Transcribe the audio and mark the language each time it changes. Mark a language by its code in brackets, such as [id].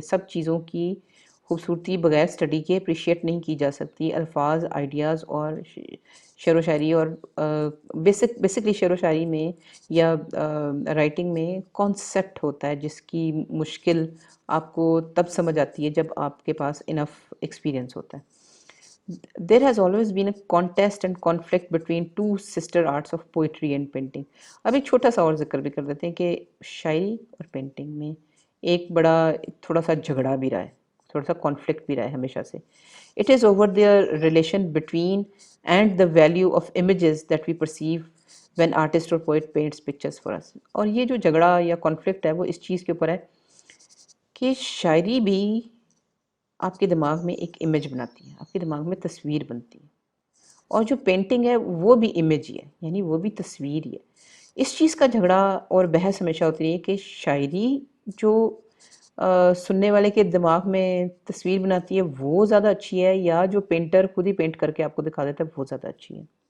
[ur] سب چیزوں کی خوبصورتی بغیر سٹڈی کے اپریشیٹ نہیں کی جا سکتی. الفاظ، آئیڈیاز اور شعر و شاعری اور بیسکلی شعر و شاعری میں یا رائٹنگ میں کانسیپٹ ہوتا ہے جس کی مشکل آپ کو تب سمجھ آتی ہے جب آپ کے پاس انف ایکسپیرینس ہوتا ہے. [en] There has always been a contest and conflict between two sister arts of poetry and painting. [ur] اب ایک چھوٹا سا اور ذکر بھی کر دیتے ہیں کہ شاعری اور پینٹنگ میں ایک بڑا تھوڑا سا جھگڑا بھی رہا ہے، تھوڑا سا کانفلکٹ بھی رہا ہے ہمیشہ سے. [en] It is over the relation between and the value of images that we perceive when artist or poet paints pictures for us. [ur] اور یہ جو جھگڑا یا کانفلکٹ ہے وہ اس چیز کے اوپر ہے کہ شاعری بھی آپ کے دماغ میں ایک امیج بناتی ہے، آپ کے دماغ میں تصویر بنتی ہے، اور جو پینٹنگ ہے وہ بھی امیج ہی ہے، یعنی وہ بھی تصویر ہی ہے. اس چیز کا جھگڑا اور بحث ہمیشہ ہوتی رہی ہے کہ شاعری جو سننے والے کے دماغ میں تصویر بناتی ہے وہ زیادہ اچھی ہے، یا جو پینٹر خود ہی پینٹ کر کے آپ کو دکھا دیتا ہے وہ زیادہ اچھی ہے.